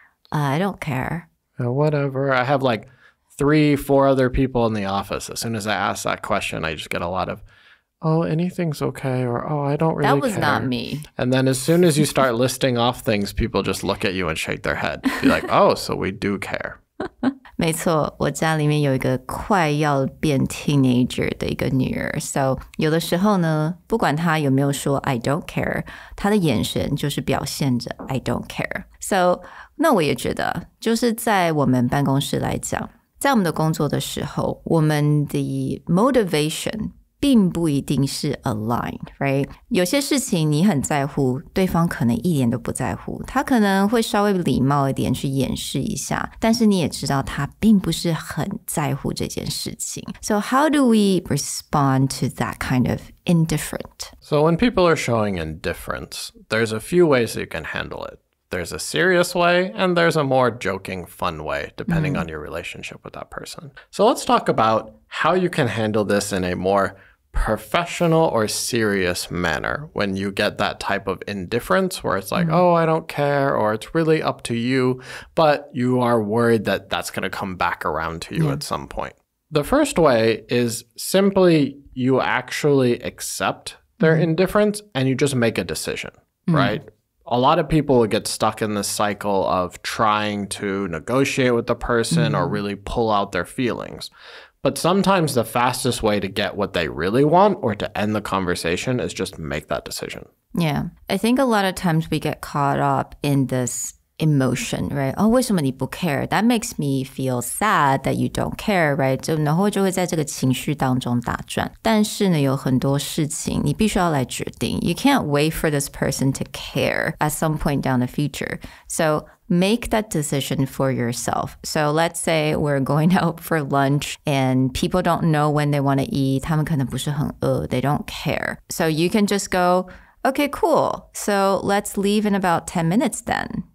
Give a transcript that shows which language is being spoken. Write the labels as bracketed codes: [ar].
[en] I don't care. Whatever. I have like 3-4 other people in the office. As soon as I ask that question, I just get a lot of, oh, anything's okay, or oh, I don't really care. That was not me. And then as soon as you start listing off things, people just look at you and shake their head. Be like, oh, so we do care. [zh] 没错，我家里面有一个快要变 teenager 的一个女儿 So 有的时候呢，不管她有没有说 [en] I don't care [zh] 她的眼神就是表现着 I don't care So 那我也觉得就是在我们办公室来讲，在我们的工作的时候，我们的 motivation并不一定是 [en] aligned, right? [zh] 有些事情你很在乎，对方可能一点都不在乎，他可能会稍微礼貌一点去掩饰一下，但是你也知道他并不是很在乎这件事情。 [en] So how do we respond to that kind of indifferent? So when people are showing indifference, there's a few ways you can handle it. There's a serious way, and there's a more joking, fun way, depending on your relationship with that person. So let's talk about how you can handle this in a more professional or serious manner when you get that type of indifference where it's like, oh, I don't care, or it's really up to you, but you are worried that that's going to come back around to you at some point. The first way is simply you actually accept their indifference and you just make a decision, right? A lot of people would get stuck in this cycle of trying to negotiate with the person or really pull out their feelings. But sometimes the fastest way to get what they really want or to end the conversation is just make that decision. Yeah. I think a lot of times we get caught up in this emotion, right? [zh] 哦，为什么你不 care? [en] That makes me feel sad that you don't care, right? [zh] 然后就会在这个情绪当中打转。但是呢，有很多事情你必须要来决定。 [en] You can't wait for this person to care at some point down the future. So make that decision for yourself. So let's say we're going out for lunch and people don't know when they want to eat. [zh] 他们可能不是很饿. [en] They don't care. So you can just go, okay, cool. So let's leave in about 10 minutes then.